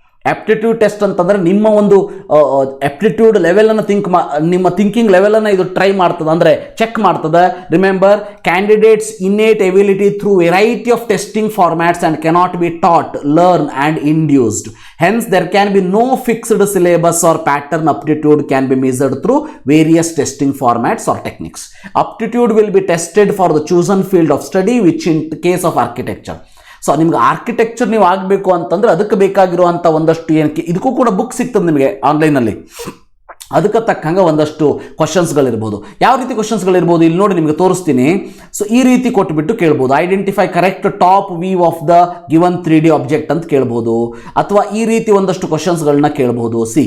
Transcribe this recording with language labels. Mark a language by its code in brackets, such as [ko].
[kn] Aptitude test ಅಂತಂದ್ರೆ ನಿಮ್ಮ ಒಂದು ಆಪ್ಟಿಟ್ಯೂಡ್ ಲೆವೆಲ್ ಅನ್ನು ನಿಮ್ಮ ಥಿಂಕಿಂಗ್ ಲೆವೆಲ್ ಅನ್ನು ಇದು ಟ್ರೈ ಮಾಡ್ತದೆ, ಅಂದ್ರೆ ಚೆಕ್ ಮಾಡ್ತದೆ. [en] Remember, candidates innate ability through variety of testing formats and cannot be taught, learn and induced. Hence there can be no fixed syllabus or pattern. Aptitude can be measured through various testing formats or techniques. Aptitude will be tested for the chosen field of study, which in case of architecture. [kn] So ನಿಮ್ಗೆ architecture ನೀವು ಆಗಬೇಕು ಅಂತಂದ್ರೆ ಅದಕ್ಕೆ ಬೇಕಾಗಿರುವಂಥ ಒಂದಷ್ಟು ಏನಕ್ಕೆ ಇದಕ್ಕೂ ಕೂಡ ಬುಕ್ ಸಿಗ್ತದೆ ನಿಮಗೆ ಆನ್ಲೈನಲ್ಲಿ. ಅದಕ್ಕೆ ತಕ್ಕಂಗೆ ಒಂದಷ್ಟು ಕ್ವಶನ್ಸ್ಗಳಿರ್ಬೋದು. ಯಾವ ರೀತಿ ಕ್ವಶನ್ಸ್ಗಳಿರ್ಬೋದು ಇಲ್ಲಿ ನೋಡಿ ನಿಮಗೆ ತೋರಿಸ್ತೀನಿ. ಸೊ ಈ ರೀತಿ ಕೊಟ್ಬಿಟ್ಟು ಕೇಳ್ಬೋದು, [en] identify correct top view of the given 3D object [kn] ಅಂತ ಕೇಳ್ಬೋದು, ಅಥವಾ ಈ ರೀತಿ ಒಂದಷ್ಟು ಕ್ವಶನ್ಸ್ಗಳನ್ನ ಕೇಳ್ಬೋದು.